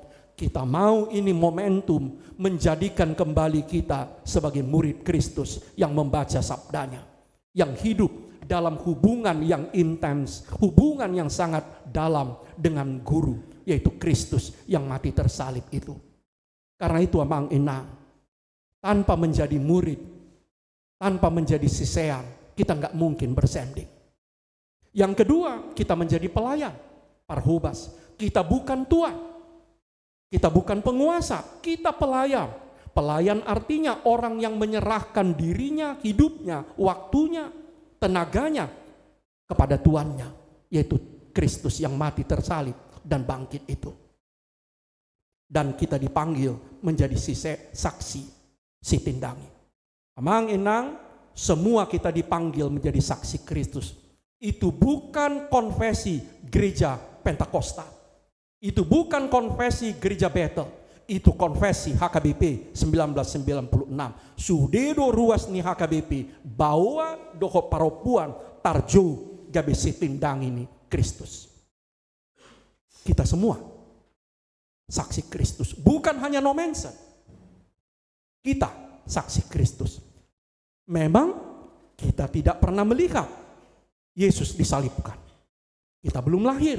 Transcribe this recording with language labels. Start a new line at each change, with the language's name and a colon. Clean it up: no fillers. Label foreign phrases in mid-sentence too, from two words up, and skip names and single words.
Indonesian: Kita mau ini momentum menjadikan kembali kita sebagai murid Kristus yang membaca sabdanya, yang hidup dalam hubungan yang intens, hubungan yang sangat dalam dengan guru, yaitu Kristus yang mati tersalib itu. Karena itu
Batak Toba: amang inang,
Indonesian: tanpa menjadi murid, tanpa menjadi sisean, kita nggak mungkin bersanding. Yang kedua, kita menjadi pelayan, parhubas. Kita bukan tuan, kita bukan penguasa, kita pelayan. Pelayan artinya orang yang menyerahkan dirinya, hidupnya, waktunya, tenaganya kepada tuannya, yaitu Kristus yang mati tersalib dan bangkit itu. Dan kita dipanggil menjadi saksi sitindangi.
Batak Toba: Amang inang,
Indonesian: semua kita dipanggil menjadi saksi Kristus. Itu bukan konfesi gereja Pentakosta. Itu bukan konfesi gereja Bethel. Itu konfesi HKBP 1996.
Batak Toba: Sudedo ruas ni HKBP bawa doho paropuan tarjo gabe sitindang ini Kristus.
Indonesian: Kita semua saksi Kristus. Bukan hanya nomensen. Kita saksi Kristus. Memang kita tidak pernah melihat Yesus disalibkan. Kita belum lahir.